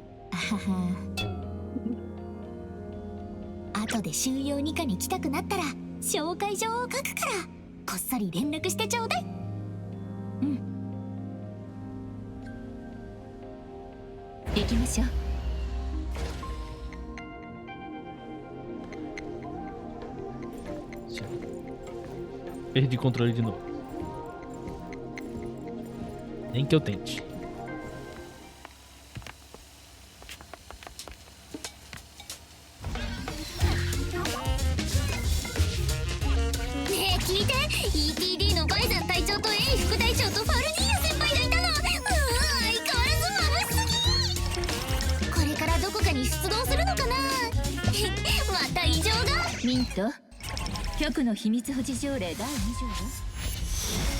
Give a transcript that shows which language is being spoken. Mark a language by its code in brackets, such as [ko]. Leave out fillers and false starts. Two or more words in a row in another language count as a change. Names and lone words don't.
[ja] あはは。後で収容2課に来たくなったら紹介状を書くからこっそり連絡してちょうだい。うん。行きましょう。 [pt] Perdi controle de novo. Nem que eu tente. [ja] ETD のバイザン隊長とエイ副隊長とファルニーヤ先輩がいたの。相変わらず眩しすぎ。これからどこかに出動するのかな。また異常が。ミント、局の秘密保持条例第2条は